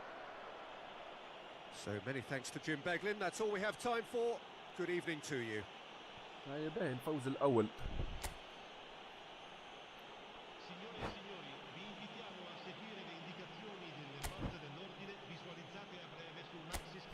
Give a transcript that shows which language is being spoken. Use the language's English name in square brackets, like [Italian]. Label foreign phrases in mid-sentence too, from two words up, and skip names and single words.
[English] So many thanks to Jim Beglin. That's all we have time for. Good evening to you. [Arabic] هاي باين الفوز الأول. [Italian] Signore e signori, vi invitiamo a seguire le indicazioni delle forze dell'ordine visualizzate a breve sul maxi schermo.